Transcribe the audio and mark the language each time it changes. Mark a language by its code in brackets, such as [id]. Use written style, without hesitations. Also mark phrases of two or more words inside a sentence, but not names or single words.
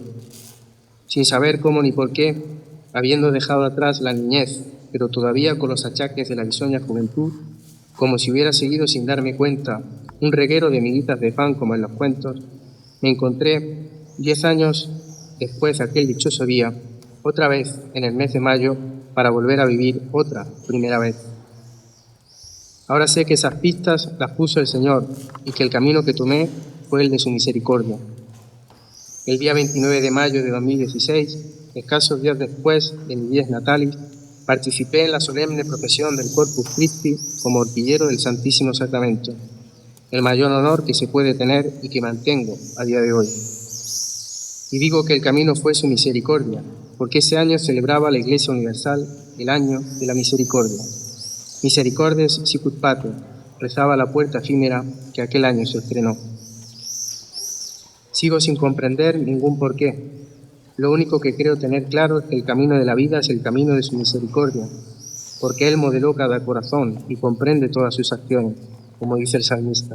[es] Sin saber cómo ni por qué, habiendo dejado atrás la niñez, pero todavía con los achaques de la bisoña juventud, como si hubiera seguido sin darme cuenta un reguero de miguitas de pan como en los cuentos, me encontré 10 años después de aquel dichoso día, otra vez en el mes de mayo, para volver a vivir otra primera vez. Ahora sé que esas pistas las puso el Señor y que el camino que tomé fue el de su misericordia. El día 29 de mayo de 2016, escasos días después de mi [la] dies natalis, [es] participé en la solemne procesión del Corpus Christi como horquillero del Santísimo Sacramento, el mayor honor que se puede tener y que mantengo a día de hoy. Y digo que el camino fue su misericordia, porque ese año celebraba la Iglesia Universal el año de la misericordia. [la] Misericordes sicut pater, [es] rezaba la puerta efímera que aquel año se estrenó. Sigo sin comprender ningún porqué. Lo único que creo tener claro es que el camino de la vida es el camino de su misericordia, porque Él modeló cada corazón y comprende todas sus acciones, como dice el salmista.